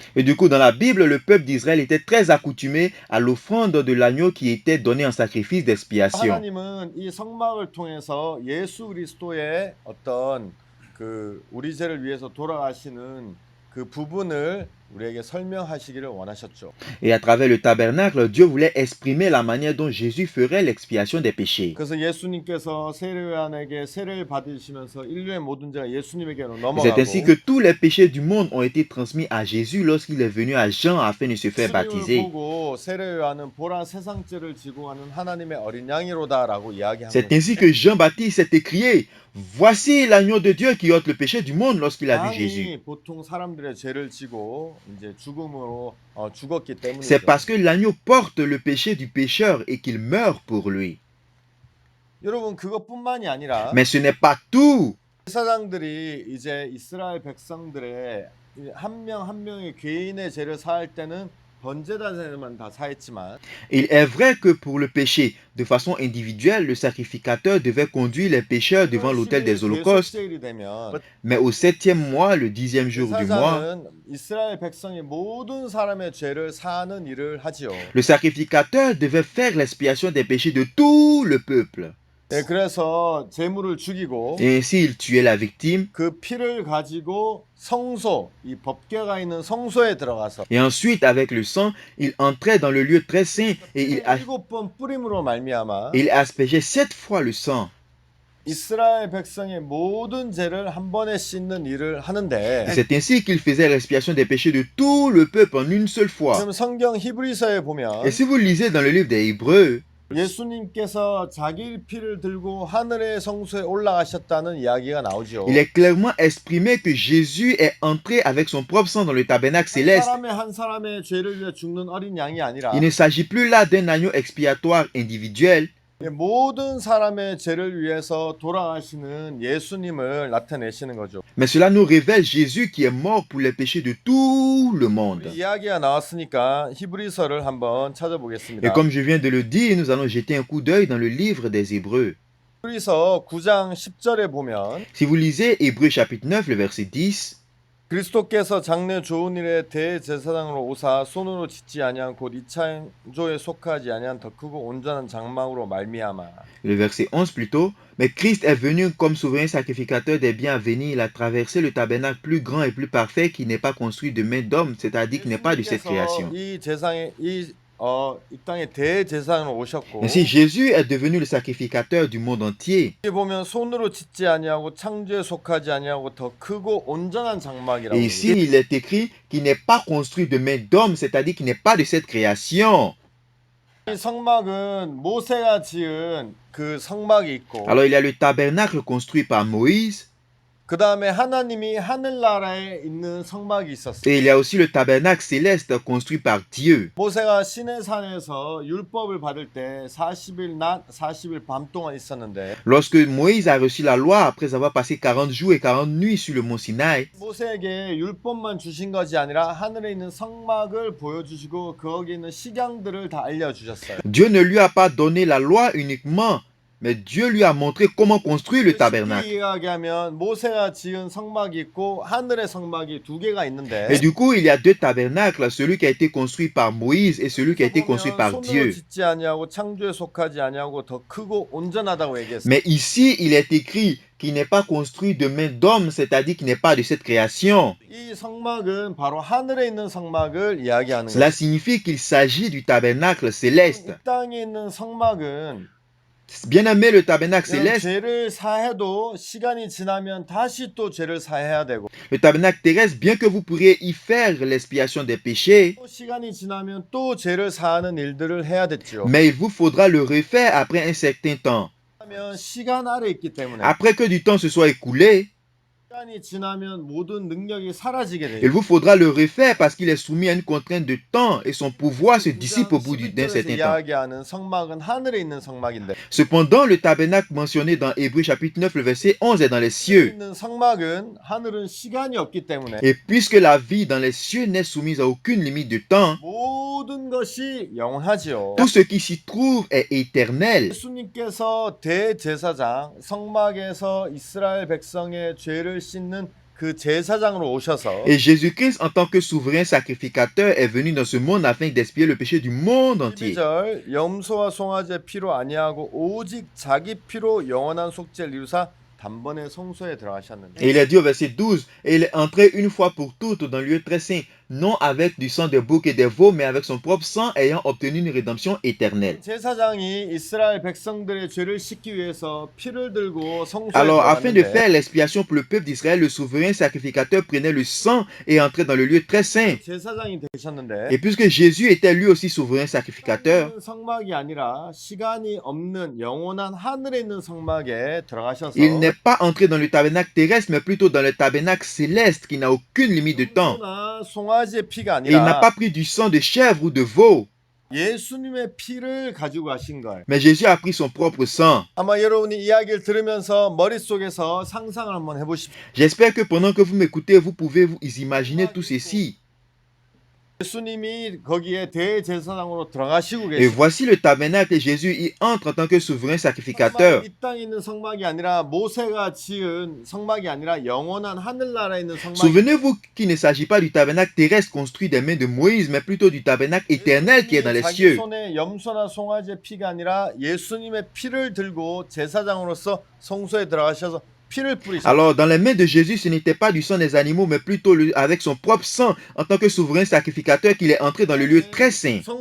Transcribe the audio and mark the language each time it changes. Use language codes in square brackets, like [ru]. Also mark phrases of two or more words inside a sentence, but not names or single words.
[fr] Et du coup, dans la Bible, le peuple d'Israël était très accoutumé à l'offrande de l'agneau qui était donnée en sacrifice d'expiation. [ko] 하나님은 이 성막을 통해서 예수 그리스도의 어떤 그 우리 죄를 위해서 돌아가시는 그 부분을 우리에게 설명하시기를 원하셨죠. [fr] Et à travers le tabernacle, Dieu voulait exprimer la manière dont Jésus ferait l'expiation des péchés. [ko] 그래서 예수님께서 세례요한에게 세례를 받으시면서 인류의 모든 죄가 예수님에게로 [fr] Et c'est ainsi que [ko] 넘어가고 [fr] tous les péchés du monde ont été transmis à Jésus lorsqu'il est venu à Jean afin de se faire [ko] 예수님을 [fr] baptiser. [ko] 보고 세례요한은 보라 세상 죄를 지고 가는 하나님의 어린 양이로다라고 이야기한 [fr] C'est [ko] 거예요. [fr] ainsi que Jean-Baptiste s'est écrié, voici l'agneau de Dieu qui ôte le péché du monde lorsqu'il a vu Jésus. [ko] 양이 보통 사람들의 죄를 지고 이제 죽음으로 죽었기 때문이죠. [fr] C'est parce que l'agneau porte le péché du pécheur et qu'il meurt pour lui. [ko] 여러분 그것뿐만이 아니라 [fr] Mais ce n'est pas tout. [ko] 제사장들이 이제 이스라엘 백성들의 한 명 한 명의 개인의 죄를 사할 때는 번제단에만 다 사했지만 [fr] Il est vrai que pour le péché, de façon individuelle, le sacrificateur devait conduire les pécheurs devant l'autel des holocaustes. [ko] 계속제일이 되면 [fr] Mais au 7e mois, le 10e jour du mois, [ko] 제사장은 이스라엘 백성의 모든 사람의 죄를 사하는 일을 하지요. [fr] le sacrificateur devait faire l'expiation des péchés de tout le peuple. [ko] 네, 그래서 제물을 죽이고 [fr] Et ainsi, il tuait la victime. [ko] 그 피를 가지고 성소, 이 법궤가 있는 성소에 들어가서 [fr] Et ensuite, avec le sang, il entrait dans le lieu très saint et il [ko] 7번 뿌림으로 말미암아 [fr] aspergeait 7 fois le sang. [ko] 이스라엘 백성의 모든 죄를 한 번에 씻는 일을 [fr] Et [ko] 하는데 [fr] c'est ainsi qu'il faisait l'expiation des péchés de tout le peuple en une seule fois. [ko] 그럼 성경 히브리서에 보면 [fr] Et si vous lisez dans le livre des Hébreux, [ko] 예수님께서 자기 피를 들고 하늘의 성소에 올라가셨다는 이야기가 나오죠. [fr] il est clairement exprimé que Jésus est entré avec son propre sang dans le tabernacle [ko] 한 [fr] céleste. [ko] 사람의 한 사람의 죄를 위해 죽는 어린 양이 아니라 [fr] Il ne s'agit plus là d'un agneau expiatoire individuel, [ko] 모든 사람의 죄를 위해서 돌아가시는 예수님을 나타내시는 거죠. [fr] mais cela nous révèle Jésus qui est mort pour les péchés de tout le monde. [ko] 우리 이야기가 나왔으니까 히브리서를 한번 [fr] Et [ko] 찾아보겠습니다. [fr] comme je viens de le dire, nous allons jeter un coup d'œil dans le livre des Hébreux. [ko] 히브리서 9장 10절에 보면 [fr] Si vous lisez Hébreux chapitre 9, le verset 10, [ko] 그리스도께서 장래 좋은 일에 대제사장으로 오사 손으로 짓지 아니한 곧 이 창조에 속하지 아니한 더 크고 온전한 장막으로 말미암아. [fr] le verset 11 plutôt, mais Christ est venu comme souverain sacrificateur des biens à venir. Il a traversé le tabernacle plus grand et plus parfait qui n'est pas construit de main d'homme, c'est-à-dire qui n'est pas de cette création. [ko] 이 제상에 이 땅에 대제사장으로 오셨고 [fr] Ainsi, Jésus est devenu le sacrificateur du monde entier. [ko] 여기 보면 손으로 짓지 아니하고 창조에 속하지 아니하고 더 크고 온전한 장막이라고. [fr] Et ici, il est écrit qu'il n'est pas construit de main d'homme, c'est-à-dire qu'il n'est pas de cette création. [ko] 이 성막은 모세가 지은 그 성막이 있고 [fr] Alors, il y a le tabernacle construit par Moïse, [ko] 그 다음에 하나님이 하늘나라에 있는 성막이 있었어요. [fr] et il y a aussi le tabernacle céleste construit par Dieu. [ko] 모세가 시내산에서 율법을 받을 때 40일 낮 40일 밤 동안 있었는데 [fr] Lorsque Moïse a reçu la loi après avoir passé 40 jours et 40 nuits sur le mont Sinaï, [ko] 모세에게 율법만 주신 것이 아니라 하늘에 있는 성막을 보여주시고 거기 있는 식양들을 다 알려주셨어요. [fr] Dieu ne lui a pas donné la loi uniquement, mais Dieu lui a montré comment construire le [ko] 쉽게 [fr] tabernacle. [ko] 이야기하면 모세가 지은 성막이 있고 하늘의 성막이 두 개가 있는데 [fr] Et du coup, il y a deux tabernacles, celui qui a été construit par Moïse et celui qui a été construit par [ko] 손으로 [fr] Dieu. [ko] 짓지 아니하고 창조에 속하지 아니하고 더 크고 온전하다고 얘기했어요. [fr] Mais ici, il est écrit qu'il n'est pas construit de main d'homme, c'est-à-dire qu'il n'est pas de cette création. [ko] 이 성막은 바로 하늘에 있는 성막을 이야기하는 [fr] Cela [ko] 거예요. [fr] signifie qu'il s'agit du tabernacle céleste. [ko] 이 땅에 있는 성막은 [fr] Bien aimé, le tabernacle [ko] 이런 [fr] céleste, [ko] 죄를 사해도 시간이 지나면 다시 또 죄를 사해야 되고 [fr] le tabernacle terrestre, bien que vous pourriez y faire l'expiation des péchés, [ko] 또 시간이 지나면 또 죄를 사하는 일들을 해야 됐죠. [fr] mais il vous faudra le refaire après un certain temps. [ko] 하면 시간 아래 있기 때문에 [fr] Après que du temps se soit écoulé, [ko] 시간이 지나면 모든 능력이 사라지게 돼요. [fr] Il vous faudra le refaire parce qu'il est soumis à une contrainte de temps et son pouvoir se dissipe au bout d'un [ko] 11절에서 [fr] certain temps. [ko] 이야기하는 성막은 하늘에 있는 성막인데 [fr] Cependant, le tabernacle mentionné dans Hébreux chapitre 9, le verset 11 est dans les [ko] 하늘에 [fr] cieux. [ko] 있는 성막은 하늘은 시간이 없기 때문에 [fr] Et puisque la vie dans les cieux n'est soumise à aucune limite de temps, [ko] 모든 것이 영원하지요. [fr] tout ce qui s'y trouve est éternel. [ko] 예수님께서 대제사장 성막에서 이스라엘 백성의 죄를 씻는 그 제사장으로 오셔서 [fr] Et Jésus-Christ, en tant que souverain sacrificateur, est venu dans ce monde afin d'expier le péché du monde entier. [ko] 12절 염소와 송아지의 피로 아니하고 오직 자기 피로 영원한 속죄를 이루사 단번에 성소에 들어가셨는데 [fr] Et il est dit au verset 12, et il est entré une fois pour toutes dans le lieu très saint, non avec du sang des boucs et des veaux, mais avec son propre sang, ayant obtenu une rédemption éternelle. [ko] 제사장이 이스라엘 백성들의 죄를 씻기 위해서 피를 들고 성소에 [fr] Alors, afin de [ko] 들어갔는데 [fr] faire l'expiation pour le peuple d'Israël, le souverain sacrificateur prenait le sang et entrait dans le lieu très saint. [ko] 제사장이 되셨는데 [fr] Et puisque Jésus était lui aussi souverain sacrificateur, [ko] 성막이 아니라 시간이 없는 영원한 하늘에 있는 성막에 들어가셔서 [fr] il n'est pas entré dans le tabernacle terrestre, mais plutôt dans le tabernacle céleste qui n'a aucune limite de temps. [ko] 염소나 송아지의 피가 [fr] Et il n'a [ko] 아니라 [fr] pas pris du sang de chèvre ou de veau, [ko] 예수님의 피를 가지고 가신 거예요. [fr] mais Jésus a pris son propre sang. [ko] 아마 여러분이 이야기를 들으면서 머릿속에서 상상을 한번 해보십시오. [fr] J'espère que pendant que vous m'écoutez, vous pouvez vous imaginer tout ceci. [ko] 예수님이 거기에 대제사장으로 들어가시고 [fr] Et [ko] 계시고 [fr] voici le tabernacle et Jésus y entre en tant que souverain sacrificateur. [ko] 이 땅에 있는 성막이 아니라 모세가 지은 성막이 아니라 영원한 하늘나라에 있는 성막이 [fr] Souvenez-vous qu'il ne s'agit pas du tabernacle terrestre construit des mains de Moïse, mais plutôt du tabernacle éternel qui est dans les [ko] 자기 [fr] cieux. [ko] 손에 염소나 송아지의 피가 아니라 예수님의 피를 들고 제사장으로서 성소에 들어가셔서 피를 뿌리셨어요. [fr] Alors, dans les mains de Jésus, ce n'était pas du sang des animaux, mais plutôt avec son propre sang, en tant que souverain sacrificateur, qu'il est entré dans le lieu très saint.